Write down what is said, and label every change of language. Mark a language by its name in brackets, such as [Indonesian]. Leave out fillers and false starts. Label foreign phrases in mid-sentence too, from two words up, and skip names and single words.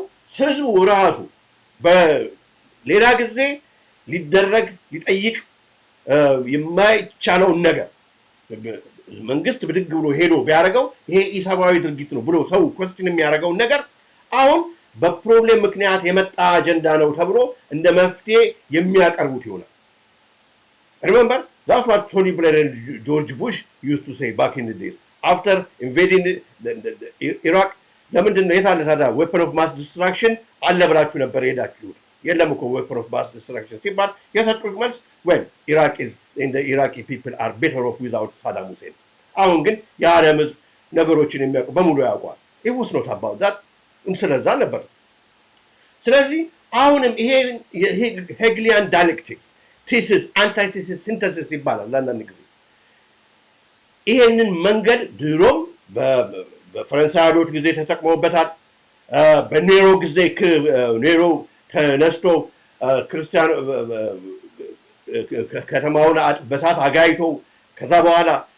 [Amharic] ህዝቡ ራሱ በሌላ ጊዜ ሊጠይቅ የማይቻለውን ነገር መንግስት ብድግ ብሎ ሄዶ ቢያደርገው ይሄ ኢሰብአዊ ድርጊት ነው ብሎ ሰው ኮስችን የሚያደርገውን ነገር አሁን በፕሮብሌም ምክንያት የመጣ አጀንዳ ነው ተብሎ እንደ መፍትሄ የሚያቀርቡት ይሆናል። [English] Remember, that's what Tony Blair and George Bush used to say back in the days. After invading Iraq, [Amharic] ለምንድን ነው የታለ ታዲያ [English] weapon of mass destruction [Amharic] አለ ብላችሁ ነበር ሄዳችሁት? የለም እኮ [English] weapon of mass destruction [Amharic] ሲባል የሰጡት መልስ [English] Iraqi people are better off without Saddam Hussein. [Amharic] አሁን ግን የዓለም ህዝብ ነገሮችን የሚያውቁ በሙሉ ያውቋል። [English] it was not about that [Amharic] ስለዛ ነበር። ስለዚህ አሁንም ይሄ [English] Hegelian dialectics thesis antithesis synthesis [Amharic] ይባላል አንዳንድ ጊዜ። ይሄንን መንገድ ድሮም በፈረንሳይ አብዮት ጊዜ ተጠቅመውበታል። በኔሮ ጊዜ ኔሮ ተነስቶ ክርስቲያን ከተማውን በሳት አጋይቶ ከዛ በኋላ